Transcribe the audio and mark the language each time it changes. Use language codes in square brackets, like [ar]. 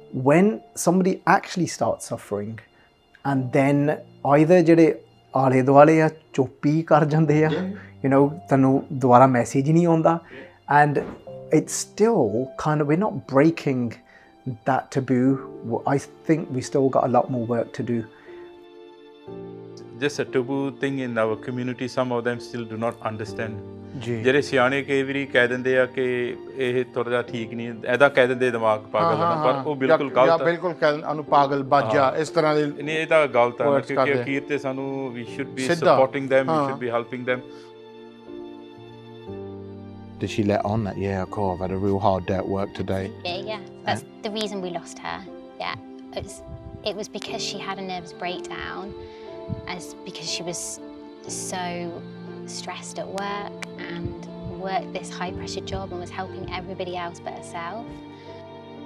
[en] When somebody actually starts suffering and then either [pa] ਜਿਹੜੇ ਆਲੇ ਦੁਆਲੇ ਆ ਚੁੱਪ ਹੀ ਕਰ ਜਾਂਦੇ ਆ ਤੈਨੂੰ ਦੁਬਾਰਾ ਮੈਸੇਜ ਹੀ ਨਹੀਂ ਆਉਂਦਾ [en] and it's still kind of, we're not breaking that taboo. I think we still got a lot more work to do. Just a taboo thing in our community, some of them still do not understand. [pa] ਜਿਹੜੇ ਸਿਆਣੇ ਕਈ ਵਾਰੀ ਕਹਿ ਦਿੰਦੇ ਆ ਕਿ ਇਹ ਥੋੜਾ ਜਿਹਾ ਠੀਕ ਨਹੀਂ ਐਦਾ ਕਹਿ ਦਿੰਦੇ ਦਿਮਾਗ ਪਾਗਲ ਹੈ ਪਰ ਉਹ ਬਿਲਕੁਲ ਗਲਤ ਹੈ ਬਿਲਕੁਲ ਉਹਨੂੰ ਪਾਗਲ ਬਾਜਾ ਇਸ ਤਰ੍ਹਾਂ ਦੇ ਨਹੀਂ ਇਹ ਤਾਂ ਗਲਤ ਹੈ ਕਿਉਂਕਿ ਅਖੀਰ ਤੇ ਸਾਨੂੰ [en] we should be supporting them, we should be helping them. Did she let on that, yeah, cool, I've had a real hard day at work today? Yeah. That's the reason we lost her. Yeah. It was because she had a nervous breakdown, because she was so stressed at work and worked this high pressure job and was helping everybody else but herself.